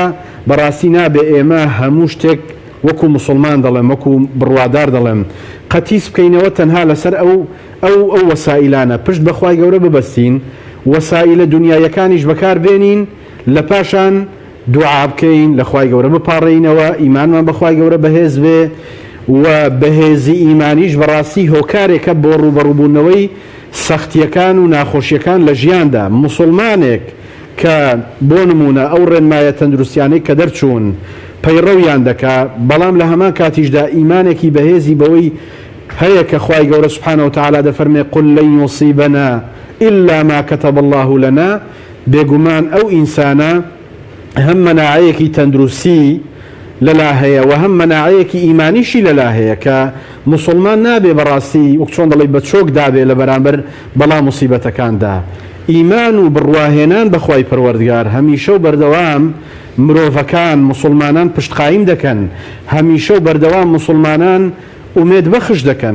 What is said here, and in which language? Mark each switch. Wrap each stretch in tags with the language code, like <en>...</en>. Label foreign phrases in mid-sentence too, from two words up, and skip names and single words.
<ckb>بەڕاستی نابێ ئێمە هەموو شتێک وەکو موسڵمان دەڵێم وەکو بڕوادار دەڵێم قەتیس بکەینەوە تەنها لەسەر ئەو وەسائیلانە پشت بەخوای گەورە ببەستین وەسائیلە دنیایەکانیش بەکار بێنین لە پاشان دوعا بکەین لە خوای گەورە بپاڕێینەوە ئیمانمان بەخوای گەورە بەهێز بێ و بەهێزی ئیمانیش بەڕاستی هۆکارێکە بۆ ڕوبەڕووبوونەوەی سەختیەکان و ناخۆشیەکان لە ژیاندا. موسڵمانێک کە بۆ نمونە ئەو ڕێنمایە تەندروستیانەی کە دەرچوون پەیڕەویان دەکا بەڵام لە هەمان کاتیشدا ئیمانێکی بەهێزی بەوەی هەیە کە خوای گەورە</ckb> <ar>سوبحانە وتعالا</ar> <ckb>دەفەرمێ</ckb> <ar>قل لن يصيبنا إلا ما كتب الله لنا</ar> <ckb>بێگومان ئەو ئینسانە هەم مەناعەیەکی تەندروستی لەلا هەیە و هەم مەناعەیەکی ئیمانیشی لەلا هەیە کە موسڵمان نابێ بەڕاستی وەک چۆن دەڵێ بە چۆک دابێ لە بەرامبەر بەڵام موسیبەتەکاندا. ئیمان و بڕواهێنان بەخوای پەروەردگار هەمیشە و بەردەوام مرۆڤەکان موسڵمانان پشتقایم دەکەن هەمیشە و بەردەوام موسڵمانان ئومێد بەخش دەکەن.</ckb>